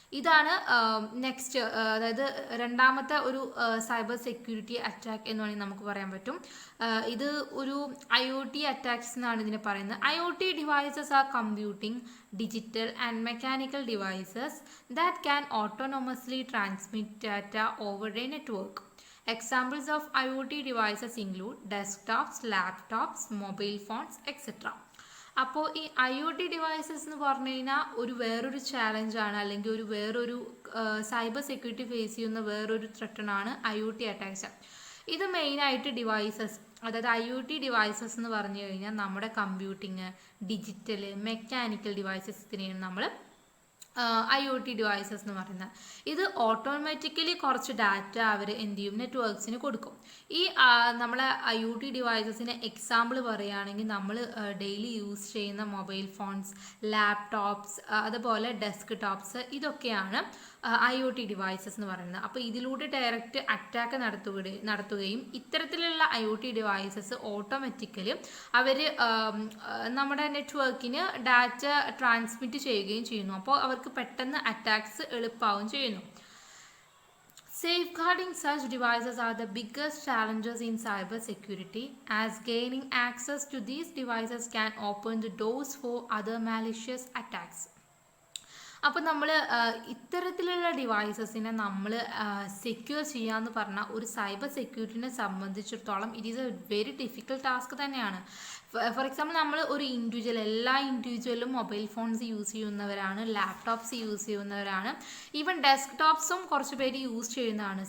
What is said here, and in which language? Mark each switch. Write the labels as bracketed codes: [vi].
[ml] ഇതാണ് നെക്സ്റ്റ്, അതായത് രണ്ടാമത്തെ ഒരു സൈബർ സെക്യൂരിറ്റി അറ്റാക്ക് എന്ന് വേണമെങ്കിൽ നമുക്ക് പറയാൻ പറ്റും. ഇത് ഒരു IoT അറ്റാക്സ് എന്നാണ് ഇതിനെ പറയുന്നത്. [en] IoT devices are computing, digital and mechanical devices that can autonomously transmit data over a network. Examples of IoT devices include desktops, laptops, mobile phones, etc. [ml] അപ്പോൾ ഈ IoT ഡിവൈസസ് എന്ന് പറഞ്ഞു കഴിഞ്ഞാൽ വേറൊരു ചാലഞ്ചാണ്, അല്ലെങ്കിൽ വേറൊരു സൈബർ സെക്യൂരിറ്റി ഫേസ് ചെയ്യുന്ന വേറൊരു ത്രെട്ടനാണ് IoT അറ്റാക്സ്. ഇത് മെയിനായിട്ട് ഡിവൈസസ്, അതായത് IoT ഡിവൈസസ് എന്ന് പറഞ്ഞു കഴിഞ്ഞാൽ നമ്മുടെ കമ്പ്യൂട്ടിങ്, ഡിജിറ്റൽ, മെക്കാനിക്കൽ ഡിവൈസസിനെയാണ് നമ്മൾ IoT ഡിവൈസസ് എന്ന് പറയുന്നത്. ഇത് ഓട്ടോമാറ്റിക്കലി കുറച്ച് ഡാറ്റ അവർ എന്ത് ചെയ്യും, നെറ്റ്വർക്ക്സിന് കൊടുക്കും. ഈ നമ്മളെ IoT ഡിവൈസസിന് എക്സാമ്പിൾ പറയുകയാണെങ്കിൽ നമ്മൾ ഡെയിലി യൂസ് ചെയ്യുന്ന മൊബൈൽ ഫോൺസ്, ലാപ്ടോപ്സ്, അതുപോലെ ഡെസ്ക് ടോപ്സ്, ഇതൊക്കെയാണ് IoT ഡിവൈസസ് എന്ന് പറയുന്നത്. അപ്പോൾ ഇതിലൂടെ ഡയറക്റ്റ് അറ്റാക്ക് നടത്തുകയും ഇത്തരത്തിലുള്ള IoT ഡിവൈസസ് ഓട്ടോമാറ്റിക്കലി അവർ നമ്മുടെ നെറ്റ്വർക്കിന് ഡാറ്റ ട്രാൻസ്മിറ്റ് ചെയ്യുകയും ചെയ്യുന്നു. അപ്പോൾ അവർക്ക് പെട്ടെന്ന് അറ്റാക്സ് എളുപ്പമാവുകയും ചെയ്യുന്നു. [en] Safeguarding such devices are the biggest challenges in cybersecurity, as gaining access to these devices can open the doors for other malicious attacks. [ml] അപ്പോൾ നമ്മൾ ഇത്തരത്തിലുള്ള ഡിവൈസസിനെ നമ്മൾ സെക്യൂർ ചെയ്യാന്ന് പറഞ്ഞാൽ ഒരു സൈബർ സെക്യൂരിറ്റിനെ സംബന്ധിച്ചിടത്തോളം [en] it is a very difficult task [ml] തന്നെയാണ്. For example നമ്മൾ ഒരു എല്ലാ ഇൻഡിവിജ്വലും മൊബൈൽ ഫോൺസ് യൂസ് ചെയ്യുന്നവരാണ്, ലാപ്ടോപ്സ് യൂസ് ചെയ്യുന്നവരാണ്, ഈവൻ ഡെസ്ക്ടോപ്സും കുറച്ച് പേര് യൂസ് ചെയ്യുന്നതാണ്.